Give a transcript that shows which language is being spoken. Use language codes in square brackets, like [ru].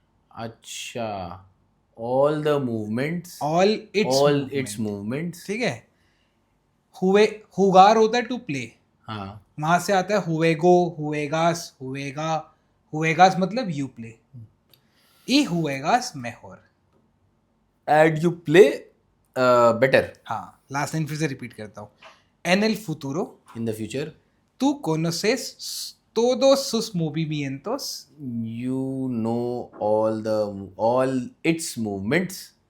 [en] अच्छा, all the movements. All its movements. [hi] ठीक है. jugar होता है [en] to play. [hi] हाँ. वहां से आता है [es] juego, juegas, juega. [en] juegas मतलब you play. [es] y juegas mejor. [en] And you play better. [hi] हाँ, लास्ट लाइन फिर से रिपीट करता हूँ. [es] En el futuro, [en] In the future, [es] tú conoces todos sus movimientos. [en] you know all its movements.